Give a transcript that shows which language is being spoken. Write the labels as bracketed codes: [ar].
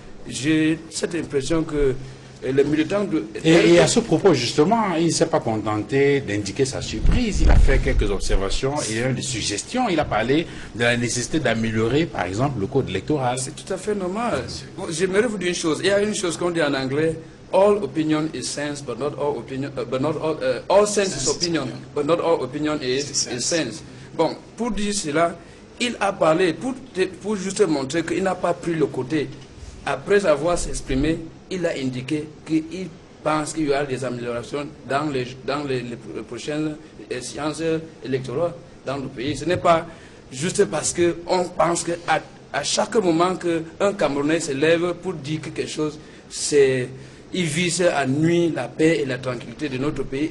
[fr] J'ai cette impression que les militants de... Et à ce propos, justement, il ne s'est pas contenté d'indiquer sa surprise. Il a fait quelques observations et des suggestions. Il a parlé de la nécessité d'améliorer, par exemple, le code électoral. C'est tout à fait normal. J'aimerais vous dire une chose. Il y a une chose qu'on dit en anglais. [en] All opinion is sense, but not all opinion. All sense is opinion, but not all opinion is sense. [fr] Bon, pour dire cela, il a parlé pour juste montrer qu'il n'a pas pris le côté. Après avoir s'exprimé, il a indiqué qu'il pense qu'il y aura des améliorations dans les prochaines séances électorales dans le pays. Ce n'est pas juste parce qu'on pense qu'à chaque moment qu'un Camerounais se lève pour dire quelque chose, il vise à nuire la paix et la tranquillité de notre pays.